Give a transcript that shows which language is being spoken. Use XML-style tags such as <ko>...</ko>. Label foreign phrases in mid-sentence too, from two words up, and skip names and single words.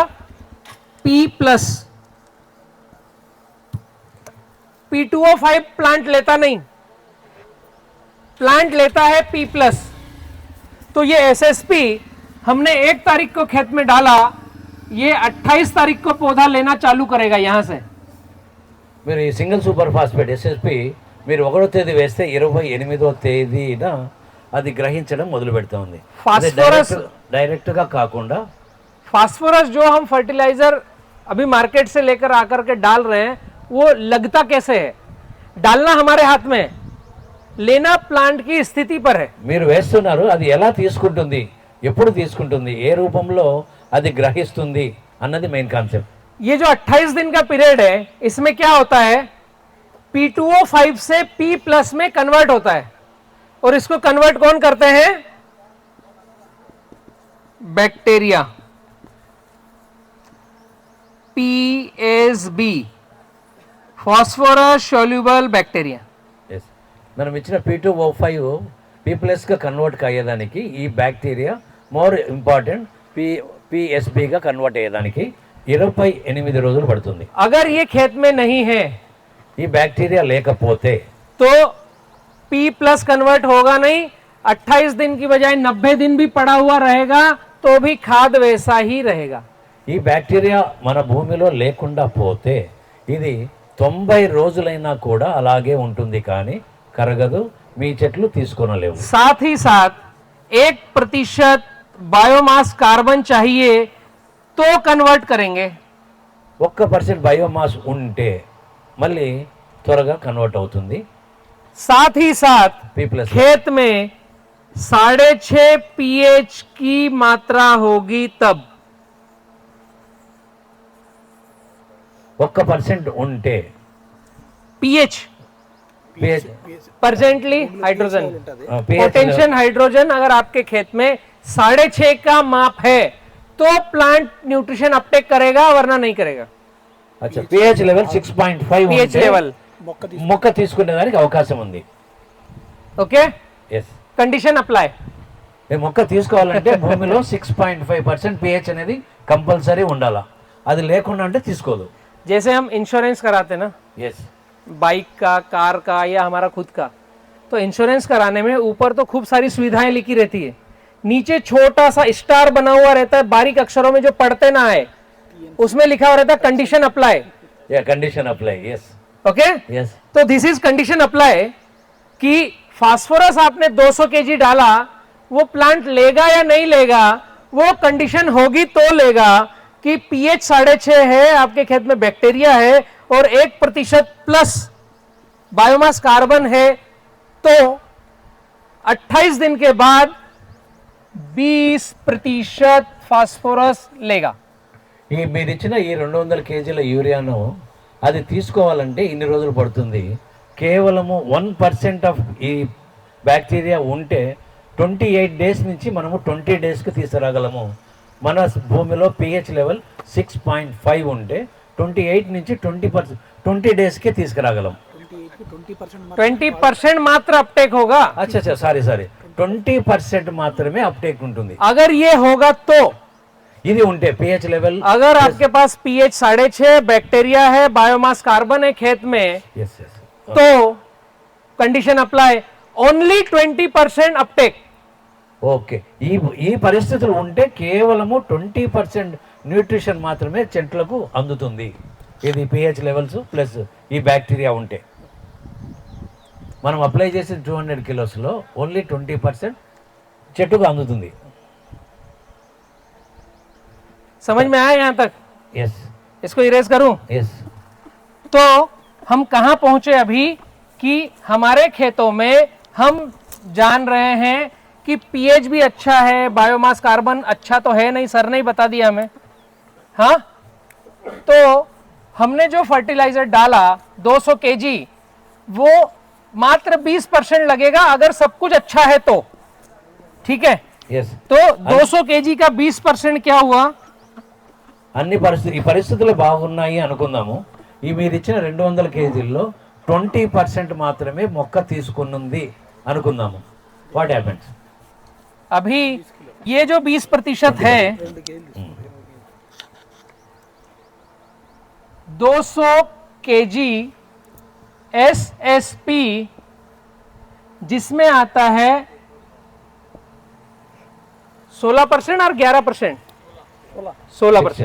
<hi>P+। P2O5 प्लांट लेता नहीं, प्लांट लेता है P+। तो ये एसएसपी हमने 1 तारीख को खेत में डाला, ये 28 तारीख को पौधा लेना चालू करेगा यहां से।</hi> <te>మీరు ఈ</te> <en>single super phosphate SSP</en> <te>మీరు 1వ తేదీ వేస్తే 28వ తేదీన అది గ్రహించడం మొదలు పెడతా ఉంది. ఫాస్ఫరస్ డైరెక్ట్ గా కాకుండా</te> <hi>फास्फोरस जो हम फर्टिलाइजर अभी मार्केट से लेकर आकर के डाल रहे हैं वो लगता कैसे है? डालना हमारे हाथ में, लेना प्लांट की स्थिति पर है।</hi> <te>మీరు వేస్తున్నారు, అది ఎలా తీసుకుంటుంది, ఎప్పుడు తీసుకుంటుంది, ఏ రూపంలో అది గ్రహిస్తుంది అన్నది</te> <en>main concept.</en> <hi>ये जो 28 दिन का पीरियड है इसमें क्या होता है? P2O5 से P+ में कन्वर्ट होता है। और इसको कन्वर्ट कौन करते हैं? बैक्टीरिया,</hi> <en>PSB, phosphorus soluble bacteria.</en> <te>మనం ఇచ్చిన P2O5 P+ గా కన్వర్ట్ అయ్యేదానికి ఈ బ్యాక్టీరియా</te> <en>more important</en> <te>PSB గా కన్వర్ట్ అయ్యేదానికి 28 రోజులు పడుతుంది।</te> <hi>अगर ये खेत में नहीं है</hi> <te>ఈ బ్యాక్టీరియా లేకపోతే</te> <hi>तो P+ कन्वर्ट होगा नहीं, 28 दिन की बजाय 90 दिन भी पड़ा हुआ रहेगा तो भी खाद वैसा ही रहेगा।</hi> <te>ఈ బ్యాక్టీరియా మన భూమిలో లేకుండా పోతే ఇది 90 రోజులైనా కూడా అలాగే ఉంటుంది, కానీ కరగదు, మీ చెట్లు తీసుకొనలేవు।</te> <hi>साथ ही साथ 1%</hi> <en>biomass carbon</en> <hi>चाहिए तो कन्वर्ट करेंगे।</hi> <te>1% బయోమాస్ ఉంటే మళ్ళీ త్వరగా కన్వర్ట్ అవుతుంది।</te> <hi>साथ ही साथ P+ खेत में 6.5 pH की मात्रा होगी तब।</hi> <te>1% ఉంటే pH pH</te> <en>percently hydrogen,</en> <hi>pH</hi> <en>potential hydrogen</en> <hi>अगर आपके खेत में 6.5 का माप है तो</hi> <en>plant nutrition uptake</en> <hi>करेगा, वरना नहीं करेगा।</hi> <te>अच्छा pH లెవెల్ 6.5 pH ఉంటే</te> <hi>लेवल,</hi> <te>మొక్క తీసుకునేదానికి అవకాశం ఉంది।</te> <hi>ओके,</hi> <te>ఎస్</te> <en>condition apply.</en> <te>మొక్క తీసుకోవాలంటే భూమిలో 6.5% pH అనేది కంపల్సరీ ఉండాలా, అది లేకుండా అంటే తీసుకోదు।</te> <hi>जैसे हम इंश्योरेंस कराते ना,</hi> <te>ఎస్</te> <hi>बाइक का, कार का या हमारा खुद का, तो इंश्योरेंस कराने में ऊपर तो खूब सारी सुविधाएं लिखी रहती है, नीचे छोटा सा स्टार बना हुआ रहता है बारीक अक्षरों में जो पढ़ते ना आए, उसमें लिखा हुआ रहता है</hi> <en>condition apply. ya condition apply yes</en> <hi>ओके,</hi> <te>ఎస్</te> <hi>तो</hi> <en>this is condition apply</en> <hi>कि फास्फोरस आपने 200 केजी डाला, वो प्लांट लेगा या नहीं लेगा, वो कंडीशन होगी तो लेगा, कि पीएच 6.5 है, आपके खेत में बैक्टीरिया है और 1% प्लस</hi> <en>biomass carbon</en> <hi>है, तो 28 दिन के बाद 20% फास्फोरस लेगा।</hi> <te>ఈ మీరు ఇచ్చిన ఈ 200 కేజీల యూరియాను అది తీసుకోవాలంటే ఇన్ని రోజులు పడుతుంది. కేవలము 1% ఆఫ్ ఈ బ్యాక్టీరియా ఉంటే 28 డేస్ నుంచి మనము 20 డేస్కి తీసుకురాగలము. మన భూమిలో</te> <en>pH level</en> <te>6.5 ఉంటే 28 నుంచి 20 డేస్కి తీసుకురాగలం.</te> <hi>20% मात्र अपटेक होगा। अच्छा अच्छा</hi> <te>సారీ 20% మాత్రమే అప్టేక్ ఉంటుంది.</te> <hi>अगर ये होगा तो</hi> <te>ఇది ఉంటే</te> <en>pH level</en> <hi>अगर आपके पास पीएच 6.5 बैक्टीरिया है,</hi> <en>biomass carbon</en> <hi>है खेत में, तो</hi> <en>condition apply, only 20% uptake.</en> <te>ఓకే, ఈ పరిస్థితులు ఉంటే కేవలము 20% న్యూట్రిషన్ మాత్రమే చెట్లకు అందుతుంది. ఇది</te> <en>pH levels plus</en> <te>ఈ బ్యాక్టీరియా ఉంటే మనం అప్లై చేసిన 200 కిలోస్లో ఓన్లీ 20% చెట్టుకు అందుతుంది.</te> <hi>समझ में आया यहाँ तक?</hi> <te>ఎస్</te> <hi>इसको इरेज करूं?</hi> <te>ఎస్</te> <hi>तो हम कहां पहुंचे अभी कि हमारे खेतों में हम जान रहे हैं कि पीएच भी अच्छा है,</hi> <en>biomass carbon</en> <hi>अच्छा तो है नहीं, सर ने ही बता दिया हमें। हाँ, तो हमने जो फर्टिलाइजर डाला 200 केजी, वो मात्र 20% लगेगा अगर सब कुछ अच्छा है तो, ठीक है?</hi> <te>ఎస్</te> <hi>तो 200 केजी का 20% क्या हुआ?</hi> <te>అన్ని ఈ పరిస్థితులు బాగున్నాయి అనుకుందాము. ఈ మీరు ఇచ్చిన 200 కేజీల్లో 20% మాత్రమే మొక్క తీసుకున్నది అనుకుందాము.</te> <en>What happens?</en> <hi>अभी ये जो 20% है, 200 केजी एसएसपी जिसमें आता है 16% और 11%, 16%।</hi>